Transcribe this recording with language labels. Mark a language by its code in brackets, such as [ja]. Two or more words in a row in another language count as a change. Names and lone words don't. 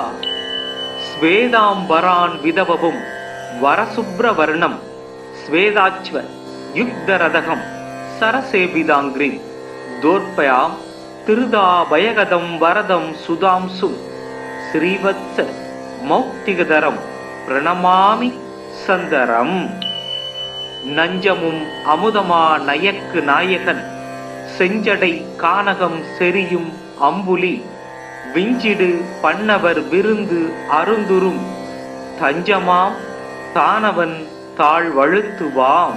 [sa] स्वेदांबरान् विदवपुं वरसुब्रवर्णं स्वेदाच्व युग्धरथं सरसेविताङ्घ्रिं दोर्पयां तिरुदाभयगदं वरदं सुधांसुं श्रीवत्स मौक्तिकधरं प्रणमामि सन्दरं। [ta] நஞ்சமும் அமுதமா நயக்கு நாயகன் செஞ்சடை கானகம் செரியும் அம்புலி விஞ்சிடு பண்ணவர் விருந்து அருந்துரும் தஞ்சமாம் தானவன் தாழ்வழுத்துவாம்.